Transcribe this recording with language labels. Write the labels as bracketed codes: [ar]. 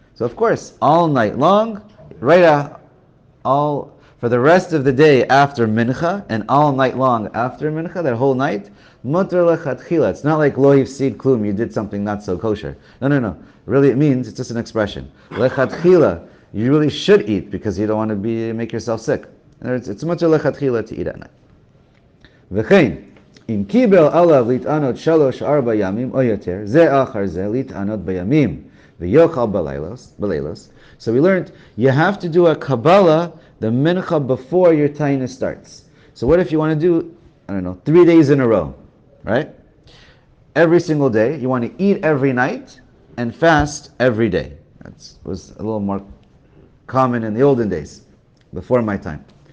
[en] So of course, all night long, for the rest of the day after mincha, and all night long after mincha, that whole night, mutter lechatchila. It's not like [he] lo hifsid klum, [en] you did something not so kosher. No. Really, it means, it's just an expression. Lechatchila, you really should eat because you don't want to make yourself sick. In other words, it's mutter lechatchila to eat at night. [he] וכן, אם קיבל עליו להתענות 3-4 ימים או יותר, זה אחר זה להתענות בימים, ויאכל בלילות. [en] So we learned you have to do a Kabbalah, the mincha, before your taina starts. So what if you want to do, 3 days in a row, right? Every single day, you want to eat every night and fast every day. That was a little more common in the olden days, before my time.